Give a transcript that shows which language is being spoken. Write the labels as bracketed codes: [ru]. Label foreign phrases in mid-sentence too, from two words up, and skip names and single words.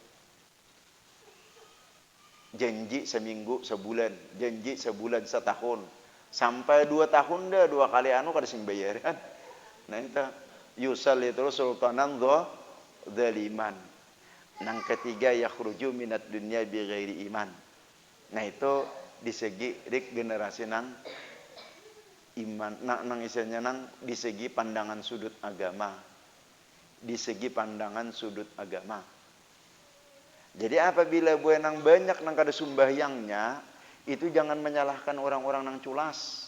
[bjn] Janji seminggu, sebulan, janji sebulan, setahun, sampai 2 tahun dah 2 kali kada sing bayaran. Nah itu [ar] yusallitul sultanan dzaliman. [bjn] Nang ketiga [ar] yakhruju minat dunya bi ghairi iman. [bjn] Nah itu di segi generasi nang iman, nang isinya nang di segi pandangan sudut agama. Di segi pandangan sudut agama. Jadi apabila buenang banyak nang kada sumbahyangnya, itu jangan menyalahkan orang-orang nang culas.